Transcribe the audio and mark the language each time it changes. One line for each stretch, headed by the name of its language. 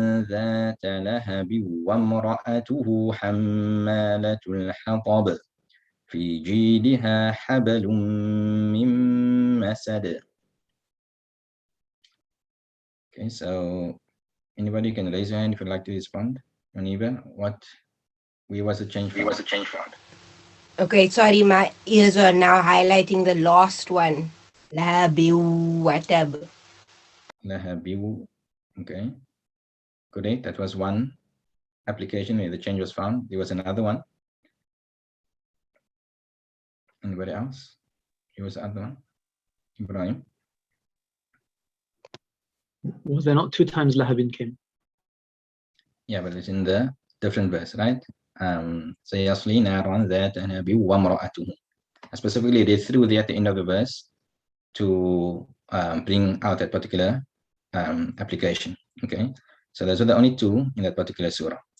Arabic: ذات لهب وامرأته حمالة الحطب في جيدها حبل من مسد.
English: Okay, so anybody can raise your hand if you'd like to respond. Aniba, where was the change found? Okay, sorry, my ears are now highlighting the last one.
Arabic: Lahabiu watab.
English: Lahabiu. Okay. Correct. That was one application where the change was found. There was another one. Anybody else? Here was the other one. Ibrahim. Was there not 2 times Lahabin came? Yeah, but it's in the different verse, right?
Arabic: سيصلي نارا ذات لهب وامرأته.
English: I specifically read through there at the end of the verse to bring out that particular application. Okay, so those are the only 2 in that particular surah.